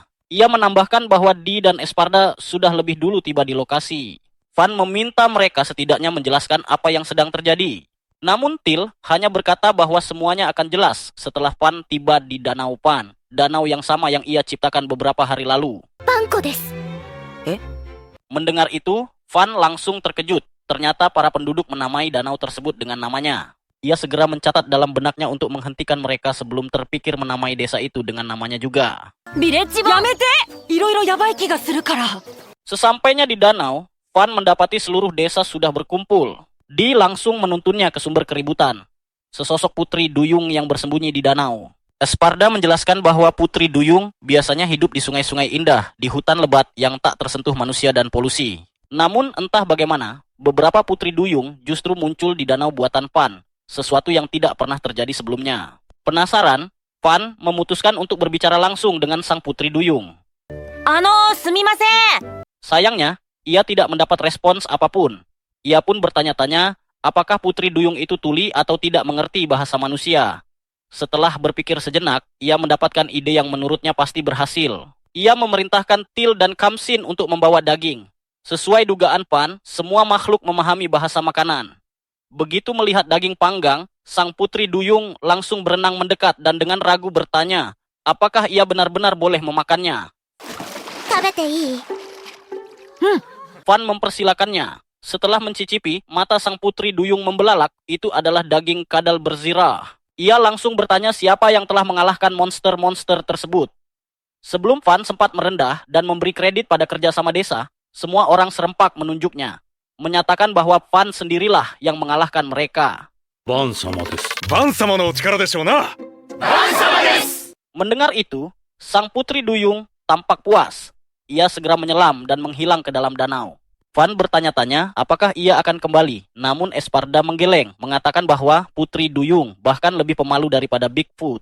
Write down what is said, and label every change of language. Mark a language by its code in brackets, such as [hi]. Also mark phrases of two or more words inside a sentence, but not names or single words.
[id] Ia menambahkan bahwa Dee dan Esparda sudah lebih dulu tiba di lokasi. Van meminta mereka setidaknya menjelaskan apa yang sedang terjadi. Namun Till hanya berkata bahwa semuanya akan jelas setelah Van tiba di Danau Pan, danau yang sama yang ia ciptakan beberapa hari lalu. [ja] パンコです。 [id] Mendengar itu, Van langsung terkejut. Ternyata para penduduk menamai danau tersebut dengan namanya. Ia segera mencatat dalam benaknya untuk menghentikan mereka sebelum terpikir menamai desa itu dengan namanya juga. [ja] ビレッジ版やめて、いろいろやばい気がするから。 [id] Sesampainya di danau, Van mendapati seluruh desa sudah berkumpul. Dee langsung menuntunnya ke sumber keributan. Sesosok putri duyung yang bersembunyi di danau. Esparda menjelaskan bahwa putri duyung biasanya hidup di sungai-sungai indah, di hutan lebat yang tak tersentuh manusia dan polusi. Namun entah bagaimana, beberapa putri duyung justru muncul di danau buatan Van, sesuatu yang tidak pernah terjadi sebelumnya. Penasaran, Van memutuskan untuk berbicara langsung dengan sang putri duyung. [ja] すみません。 [id] Sayangnya, ia tidak mendapat respons apapun. Ia pun bertanya-tanya, apakah putri duyung itu tuli atau tidak mengerti bahasa manusia. Setelah berpikir sejenak, ia mendapatkan ide yang menurutnya pasti berhasil. Ia memerintahkan Till dan Khamsin untuk membawa daging. Sesuai dugaan Van, semua makhluk memahami bahasa makanan. Begitu melihat daging panggang, sang putri duyung langsung berenang mendekat dan dengan ragu bertanya, apakah ia benar-benar boleh memakannya. [ja] 食べていい？ [id] Van mempersilakannya. Setelah mencicipi, mata sang putri duyung membelalak. Itu adalah daging kadal berzirah. Ia langsung bertanya siapa yang telah mengalahkan monster-monster tersebut. Sebelum Van sempat merendah dan memberi kredit pada kerjasama desa, semua orang serempak menunjuknya, menyatakan bahwa Van sendirilah yang mengalahkan mereka. [ja] バン様です。バン様のお力でしょうな。 [id] Mendengar itu, sang putri duyung tampak puas. Ia segera menyelam dan menghilang ke dalam danau. Van bertanya-tanya apakah ia akan kembali, namun Esparda menggeleng, mengatakan bahwa putri duyung bahkan lebih pemalu daripada Bigfoot.